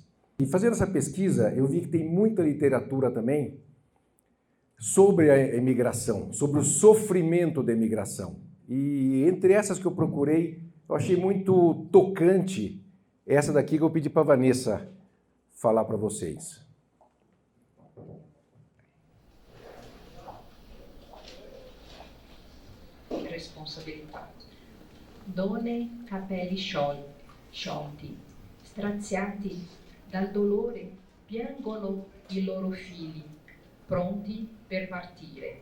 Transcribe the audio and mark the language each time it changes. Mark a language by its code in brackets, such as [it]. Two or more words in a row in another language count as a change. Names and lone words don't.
[pt] E fazendo essa pesquisa, eu vi que tem muita literatura também sobre a imigração, sobre o sofrimento da imigração. E entre essas que eu procurei, eu achei muito tocante essa daqui que eu pedi para a Vanessa falar para vocês. [it] Responsabilità. Donne capelli sciolti, straziati dal dolore, piangono i loro figli, pronti per partire.